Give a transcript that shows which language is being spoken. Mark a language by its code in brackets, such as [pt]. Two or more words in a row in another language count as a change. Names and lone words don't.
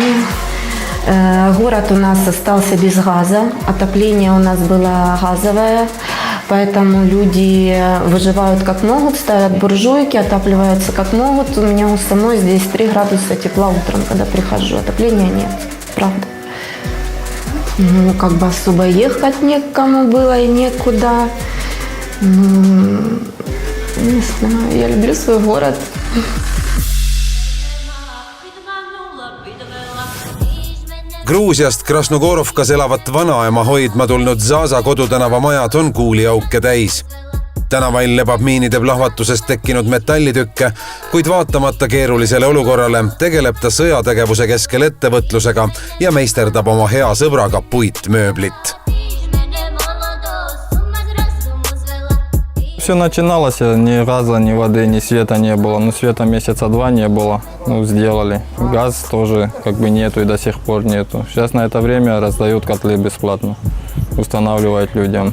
[ru] Город у нас остался без газа, отопление у нас было газовое, поэтому люди выживают как могут, ставят буржуйки, отапливаются как могут. У меня у самой здесь 3 градуса тепла утром, когда прихожу, отопления нет, правда. Ну, как бы особо ехать некому было и некуда. Не знаю, я люблю свой город. [et] Gruusiast Krasnogorovkas elavat vanaema hoidma tulnud Zaza kodutänava majad on kuuliauke täis. Tänavail lebab miinide plahvatusest tekkinud metallitükke, kuid vaatamata keerulisele olukorrale tegeleb ta sõjategevuse keskel ettevõtlusega ja meisterdab oma hea sõbraga puitmööblit. [ru] Все начиналось, ни газа, ни воды, ни света не было. Ну, света месяца 2 не было, ну, сделали. Газ тоже как бы нету и до сих пор нету. Сейчас на это время раздают котлы бесплатно, устанавливают людям.